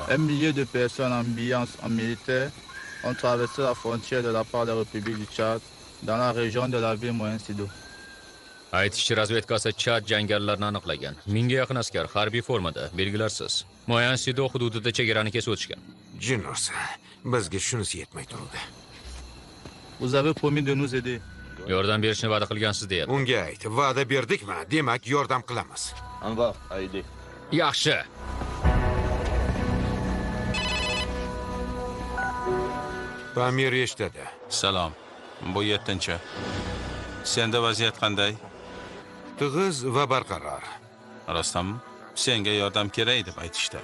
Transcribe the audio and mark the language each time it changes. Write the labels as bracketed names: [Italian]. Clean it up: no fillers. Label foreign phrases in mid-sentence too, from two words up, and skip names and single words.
[French] Un millier de personnes ambiance en militaire ont traversé la frontière de la part de la République du Tchad dans la région de la ville Moyen-Sido. [Uzbek] Aytishchi razvedkasi Chad jangarilarini aniqlagan. 1000 ga yaqin askar harbiy formada, belgilarsiz. Moyen-Sido hududida chegarani kesib o'tishgan. Jinnosa, bizga shunisi yetmay turdi. [French] Vous avez promis de nous aider. [Uzbek] Yordam berishni va'da qilgansiz deyapti. Unga ayt, va'da berdikmi? Demak, yordam qilamiz. [French] On va aider. [Uzbek] Yaxshi. Pamir eshitadi. Salom. Bu 7-chi. Senda vaziyat qanday? Tig'iz va barqaror. Rostami? Senga yordam kerak deb aytishdi.